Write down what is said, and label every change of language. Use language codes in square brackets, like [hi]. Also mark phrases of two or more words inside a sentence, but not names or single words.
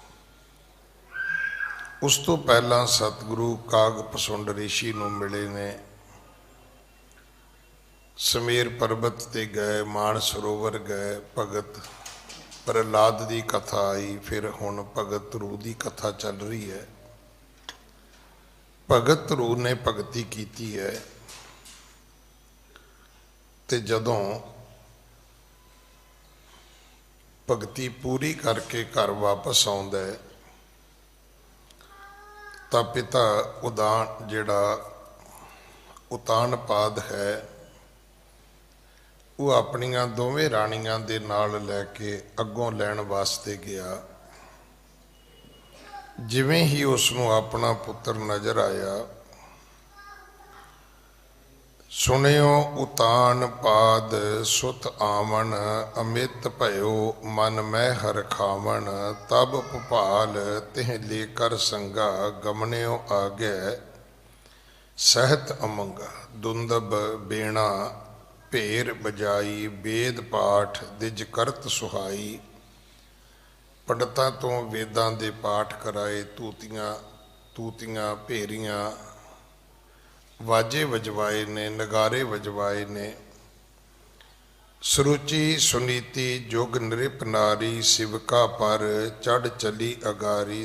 [pa] ਉਸ ਤੋ ਪਹਿਲਾ ਸਤਗੁਰੁ ਕਾਗ ਪਸੁੰਡ ਰਿਸ਼ੀ ਨੂੰ ਮਿਲੇ ਨੇ, ਸਮੇਰ ਪਰਬਤ ਤੇ ਗਏ, ਮਾਨ ਸਰੋਵਰ ਗਏ, ਭਗਤ ਪ੍ਰਹਿਲਾਦ ਕੀ ਕਥਾ ਆਈ, ਫਿਰ ਹੁਣ ਭਗਤ ਧਰੂ ਕੀ ਕਥਾ ਚੱਲ ਰਹੀ ਹੈ। ਭਗਤ ਧਰੂ ਨੇ ਭਗਤੀ ਕੀ ਹੈ ਤੇ ਜਦੋਂ ਭਗਤੀ ਪੂਰੀ ਕਰਕੇ ਘਰ ਵਾਪਸ ਆਉਂਦਾ ਹੈ ਤਾਂ ਪਿਤਾ ਉਦਾਨ ਜਿਹੜਾ ਉਤਾਨਪਾਦ ਹੈ ਵੋ ਅਪਣੀਆਂ ਦੋਵੇਂ ਰਾਣੀਆਂ ਦੇ ਨਾਲ ਲੈਕੇ ਅਗੋਂ ਲੈਣ ਵਾਸਤੇ ਗਿਆ। ਜਿਵੇਂ ਹੀ ਉਸਨੂੰ ਅਪਨਾ ਪੁੱਤਰ ਨਜ਼ਰ ਆਇਆ, [bra] सुनियो उतान पाद सुत आवन, अमित भयो मन मैं हर खावन, तब भुपाल तिह लेकर संगा, गमनियो आगे सहत अमंगा, दुंदब बेणा भेर बजाई, वेद पाठ दिज करत सुहाई, [pa] ਪੰਡਿਤਾਂ ਤੋ ਵੇਦਾਂ ਦੇ ਪਾਠ ਕਰਾਏ, ਤੂਤੀਆਂ ਤੂਤੀਆਂ ਭੇਰੀਆਂ ਵਾਜੇ ਵਜਵਾਏ ਨੇ, ਨਗਾਰੇ ਵਜਵਾਏ ਨੇ। [bra] सुरुचि सुनीति जुग नृप नारी, सिवका पर चढ़ चली अगारी।